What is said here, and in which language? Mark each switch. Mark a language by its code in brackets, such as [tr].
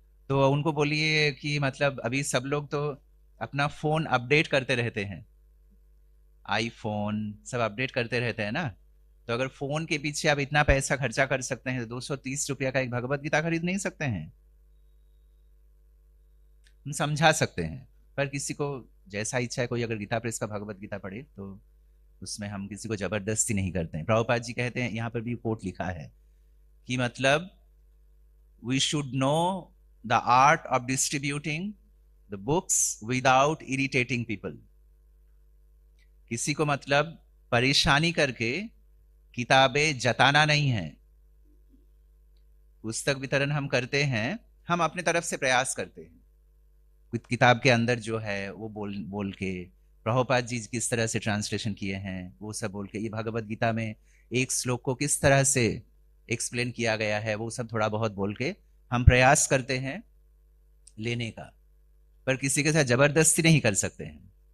[hi] तो उनको बोलिए कि मतलब अभी सब लोग तो अपना फोन अपडेट करते रहते हैं, आईफोन सब अपडेट करते रहते हैं ना, तो अगर फोन के पीछे आप इतना पैसा खर्चा कर सकते हैं तो 230 रुपया का एक भगवत गीता खरीद नहीं सकते हैं? हम समझा सकते हैं, पर किसी को जैसा इच्छा है, कोई अगर गीता प्रेस का भगवत गीता पढ़े तो उसमें हम किसी को जबरदस्ती नहीं करते हैं। प्रभुपाद जी कहते हैं, यहाँ पर भी कोट लिखा है कि मतलब [en] we should know the art of distributing the books without irritating people. [hi] किसी को मतलब परेशानी करके किताबें जताना नहीं है। पुस्तक वितरण हम करते हैं, हम अपने तरफ से प्रयास करते हैं, कुछ किताब के अंदर जो है वो बोल के, प्रभुपाद जी किस तरह से ट्रांसलेशन किए हैं वो सब बोल के, ये भगवत गीता में एक श्लोक को किस तरह से एक्सप्लेन किया गया है वो सब थोड़ा बहुत बोल के हम प्रयास करते हैं लेने का, पर किसी के साथ जबरदस्ती नहीं कर सकते हैं।